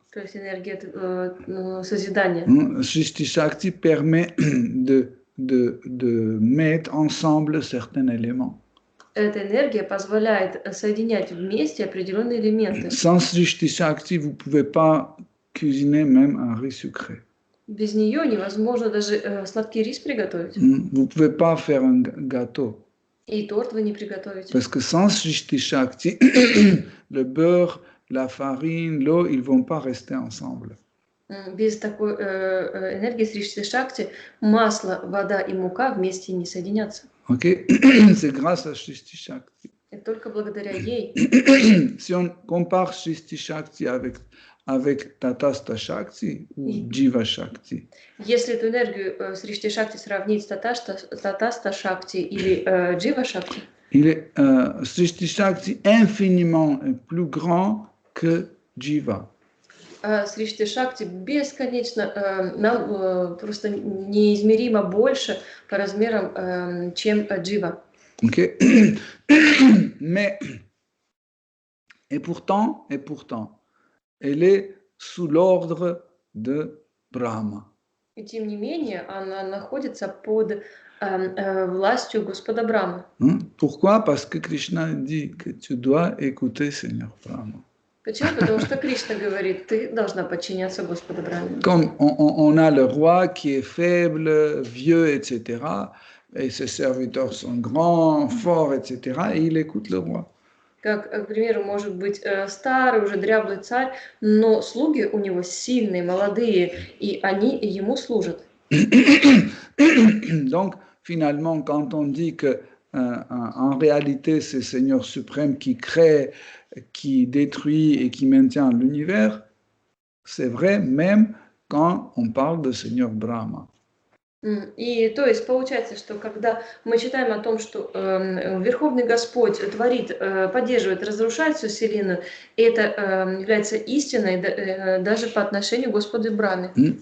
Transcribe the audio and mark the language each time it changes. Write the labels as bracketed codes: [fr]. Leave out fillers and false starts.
[ru] То есть энергия созидания. [fr] Srishti Shakti permet de mettre ensemble certains éléments. [ru] Эта энергия позволяет соединять вместе определенные элементы. [fr] Sans Srishti Shakti, vous ne pouvez pas cuisiner même un riz sucré. [ru] Без нее невозможно даже сладкий рис приготовить. [fr] Vous ne pouvez pas faire un gâteau. [ru] И торт вы не приготовите. [fr] Parce que sans Srishti Shakti, le beurre, la farine, l'eau, ils ne vont pas rester ensemble. [ru] Без такой энергии Сришти Шакти масло, вода и мука вместе не соединятся. [fr] Ok, c'est grâce à Srishti Shakti. [ru] И только благодаря ей. [fr] Si on compare Srishti Shakti avec Tatastha Shakti ou Jiva Shakti, [ru] Если эту энергию Сришти Шакти сравнить с Татаста Шакти или Джива Шакти, [fr] Srishti Shakti infiniment plus grand que Jiva. [ru] Сришти Шакти бесконечно, просто неизмеримо больше по размерам, чем Джива. [fr] Okay? Mais, et pourtant, elle est sous l'ordre de Brahma. [ru] И тем не менее, она находится под властью Господа Брахмы. [fr] Pourquoi? Parce que Krishna dit que tu dois écouter Seigneur Brahma. [ru] Почему? Потому что Кришна говорит, ты должна подчиняться Господу Брахме. [fr] Comme on a le roi qui est faible, vieux, etc., et ses serviteurs sont grands, forts, etc., et il écoute le roi. [ru] Как, к примеру, может быть старый, уже дряблый царь, но слуги у него сильные, молодые, и они ему служат. [fr] Donc, finalement, quand on dit que en réalité, c'est Seigneur suprême qui crée, qui détruit et qui maintient l'univers, c'est vrai même quand on parle de Seigneur Brahma. [ru] И то есть получается, что когда мы читаем о том, что Верховный Господь творит, поддерживает, разрушает всю Вселенную, это является истиной даже по отношению к Господу Брахме.